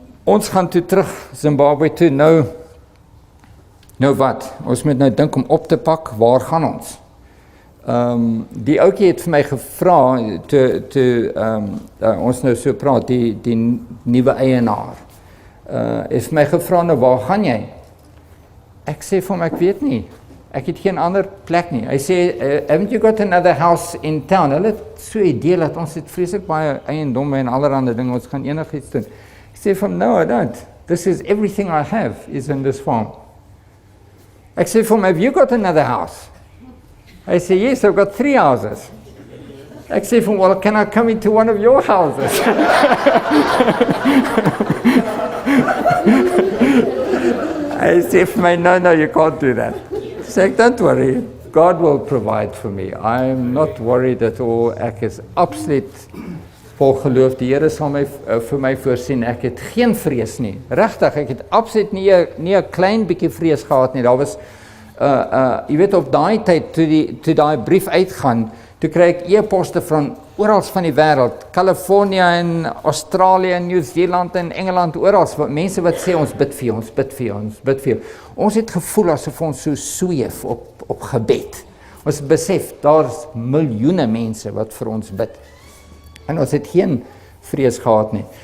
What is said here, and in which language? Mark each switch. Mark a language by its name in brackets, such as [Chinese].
[Afrikaans] Ons gaan toe terug Zimbabwe toe, nou wat, ons moet nou dink om op te pak, waar gaan ons? Die ouetjie het vir my gevra, toe ons nou so praat, die nuwe eienaar, het vir my gevra, nou waar gaan jy? Ek sê vir hom, ek weet nie. Ek het geen ander plek nie. Hy sê, [English] haven't you got another house in town? [Afrikaans] Hulle het so 'n idee dat ons het vreeslik baie eiendomme en allerlei dinge, ons gaan enigiets doen. Ek sê vir hom, [English] no, I don't. This is everything I have is in this farm. [Afrikaans] Ek sê vir hom, [English] have you got another house? [Afrikaans] Hy sê, [English] yes, I've got 3 houses. [Afrikaans] Ek sê vir hom, [English] well, can I come into one of your houses? [Afrikaans] Hy sê vir my, [English] no, you can't do that. [Afrikaans] Sê ek, [English] don't worry, God will provide for me. I'm not worried at all. [Afrikaans] Ek is absoluut vol geloof. Die Here sal vir my voorsien. Ek het geen vrees nie. Regtig, ek het absoluut nie 'n klein bietjie vrees gehad nie. Daar was jy weet op daai tyd toe daai brief uitgaan, toe kry ek e-poste van oral van die wêreld, California en Australië en New Zealand en Engeland, oral, mense wat sê ons bid vir jou, ons bid vir jou, ons bid vir jou. Ons het gevoel asof ons so sweef op gebed. Ons besef daar's miljoene mense wat vir ons bid. En ons het geen vrees gehad nie.